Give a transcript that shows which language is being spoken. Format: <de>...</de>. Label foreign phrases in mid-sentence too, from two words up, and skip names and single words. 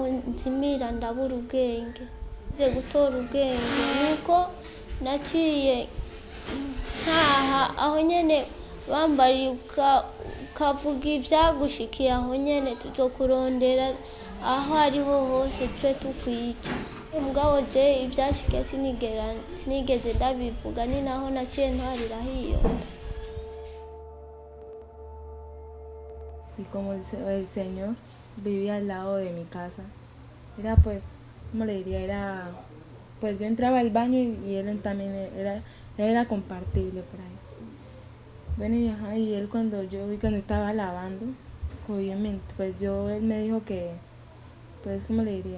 <rn>ntimira ndabura ubwenge nze gutora ubwenge nuko naciye ntaha aho nyene bambariye ukavuga ivyagushikiye aho nyene tuzokurondera aho ariho hose twe tukwica mugabo je ivyashikiye sinigeze ndabivuga ni naho naciye ntwarira hiyo.</rn> <es>Y como el Señor vivía al lado de mi casa, era pues, ¿cómo le diría? Era, pues yo entraba al baño y él también era compartible por ahí. Bueno, y él cuando estaba lavando, pues él me dijo que, pues, ¿cómo le diría?</es>